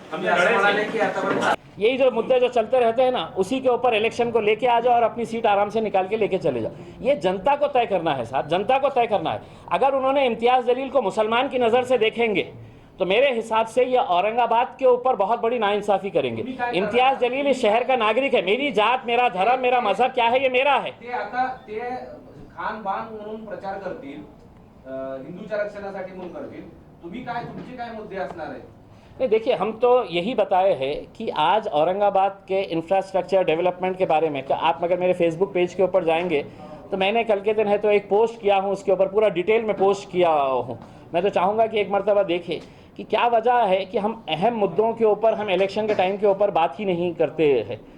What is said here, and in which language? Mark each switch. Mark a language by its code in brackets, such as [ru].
[hi] हमने लड़े थे। यही जो मुद्दे जो चलते रहते हैं ना, उसी के ऊपर इलेक्शन को लेके आ जाओ और अपनी सीट आराम से निकाल के लेके चले जाओ। ये जनता को तय करना है साहब, जनता को तय करना है। अगर उन्होंने इम्तियाज जलील को मुसलमान की नज़र से देखेंगे तो मेरे हिसाब से ये औरंगाबाद के ऊपर बहुत बड़ी नाइंसाफी करेंगे। इम्तियाज जलील इस शहर का नागरिक है। मेरी जात, मेरा धर्म, मेरा मजहब क्या है, ये मेरा है। [mr] खान बाण म्हणून प्रचार करतील, हिंदूच्या रक्षणासाठी म्हणून करतील, तुम्ही काय, तुमचे काय मुद्दे असणार आहे? [hi] नहीं, देखिए, हम तो यही बताए हैं कि आज औरंगाबाद के इंफ्रास्ट्रक्चर डेवलपमेंट के बारे में आप अगर मेरे फेसबुक पेज के ऊपर जाएंगे तो मैंने कल के दिन है तो एक पोस्ट किया हूँ, उसके ऊपर पूरा डिटेल में पोस्ट किया हूँ। मैं तो चाहूँगा कि एक मरतबा देखें कि क्या वजह है कि हम अहम मुद्दों के ऊपर, हम इलेक्शन के टाइम के ऊपर बात ही नहीं करते हैं।